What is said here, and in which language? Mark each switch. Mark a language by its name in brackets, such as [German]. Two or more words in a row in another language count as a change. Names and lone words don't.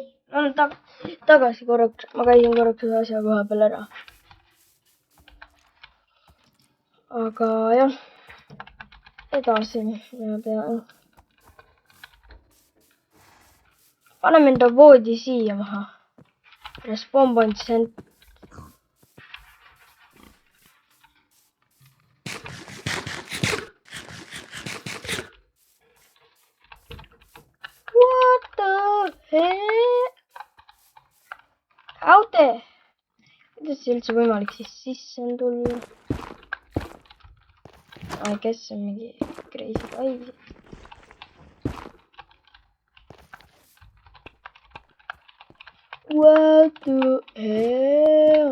[Estonian] no tagasi korraks, ma käisin korraks ühe asja koha peal ära. aga jah, edasi ma pean. paneme enda voodi siia maha. [English] Respawn point center. What the heck? [Estonian] Aute! Kuidas see üldse võimalik siis sisse on tulla? Kes on mingi [English] crazy vibe? What the hell?